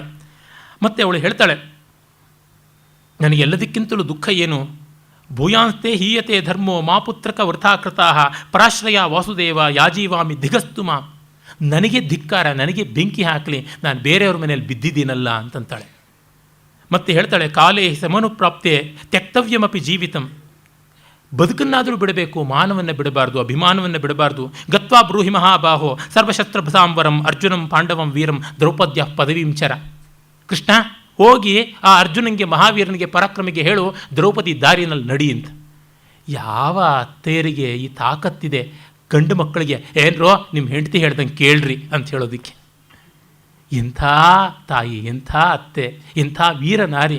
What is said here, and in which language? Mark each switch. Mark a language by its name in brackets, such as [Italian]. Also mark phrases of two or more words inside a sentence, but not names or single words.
[Kannada] ಮತ್ತು ಅವಳು ಹೇಳ್ತಾಳೆ, ನನಗೆಲ್ಲದಕ್ಕಿಂತಲೂ ದುಃಖ ಏನು, [Sanskrit] ಭೂಯಾಂಸ್ತೆ ಹೀಯತೆ ಧರ್ಮೋ ಮಾ ಪುತ್ರಕ ವೃಥಾಕೃತಾ ಪರಾಶ್ರಯ ವಾಸುದೇವ ಯಾಜೀವಾಮಿ ದಿಗಸ್ತು ಮಾ. [Kannada] ನನಗೆ ಧಿಕ್ಕಾರ, ನನಗೆ ಬೆಂಕಿ ಹಾಕಲಿ, ನಾನು ಬೇರೆಯವ್ರ ಮನೇಲಿ ಬಿದ್ದಿದ್ದೀನಲ್ಲ ಅಂತಂತಾಳೆ. ಮತ್ತೆ ಹೇಳ್ತಾಳೆ, [Sanskrit] ಕಾಲೇ ಸಮನುಪ್ರಾಪ್ತೆ ತ್ಯಕ್ತವ್ಯಮಪಿ ಜೀವಿತಂ. [Kannada] ಬದುಕನ್ನಾದರೂ ಬಿಡಬೇಕು, ಮಾನವನ್ನು ಬಿಡಬಾರ್ದು, ಅಭಿಮಾನವನ್ನು ಬಿಡಬಾರ್ದು. [Sanskrit] ಗತ್ವಾ ಬ್ರೂಹಿ ಮಹಾಬಾಹೋ ಸರ್ವಶಸ್ತ್ರಭಸಾಂವರಂ ಅರ್ಜುನಂ ಪಾಂಡವಂ ವೀರಂ ದ್ರೌಪದ್ಯ ಪದವೀಂಚರ. [Kannada] ಕೃಷ್ಣ, ಹೋಗಿ ಆ ಅರ್ಜುನನಿಗೆ, ಮಹಾವೀರನಿಗೆ, ಪರಾಕ್ರಮಿಗೆ ಹೇಳು, ದ್ರೌಪದಿ ದಾರಿನಲ್ಲಿ ನಡಿ ಅಂತ. ಯಾವ ಅತ್ತೆಯರಿಗೆ ಈ ತಾಕತ್ತಿದೆ ಗಂಡು ಮಕ್ಕಳಿಗೆ, ಏನ್ರೋ ನಿಮ್ಮ ಹೆಂಡತಿ ಹೇಳ್ದಂಗೆ ಕೇಳ್ರಿ ಅಂತ ಹೇಳೋದಕ್ಕೆ? ಇಂಥ ತಾಯಿ, ಇಂಥ ಅತ್ತೆ, ಇಂಥ ವೀರ ನಾರಿ.